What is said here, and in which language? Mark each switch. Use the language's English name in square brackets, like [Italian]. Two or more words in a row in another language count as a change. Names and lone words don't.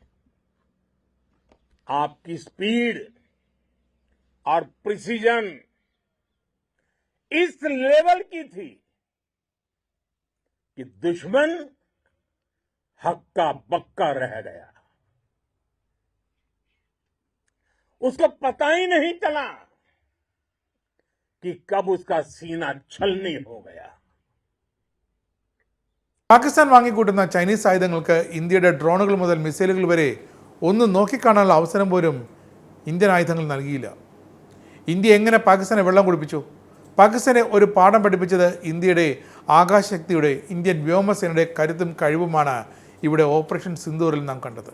[Hindi] आपकी स्पीड और प्रिसीजन इस लेवल की थी कि दुश्मन हक्का बक्का रह गया. उसको पता ही नहीं चला कि कब उसका सीना छलनी हो गया. [Malayalam] പാകിസ്ഥാൻ വാങ്ങിക്കൂട്ടുന്ന ചൈനീസ് ആയുധങ്ങൾക്ക് ഇന്ത്യയുടെ ഡ്രോണുകൾ മുതൽ മിസൈലുകൾ വരെ ഒന്നും നോക്കിക്കാണാനുള്ള അവസരം പോലും ഇന്ത്യൻ ആയുധങ്ങൾ നൽകിയില്ല. ഇന്ത്യ എങ്ങനെ പാകിസ്ഥാനെ വെള്ളം കുടിപ്പിച്ചു? പാകിസ്ഥാനെ ഒരു പാഠം പഠിപ്പിച്ചത് ഇന്ത്യയുടെ ആകാശശക്തിയുടെ, ഇന്ത്യൻ വ്യോമസേനയുടെ കരുത്തും കഴിവുമാണ് ഇവിടെ ഓപ്പറേഷൻ സിന്ദൂറിൽ നാം കണ്ടത്.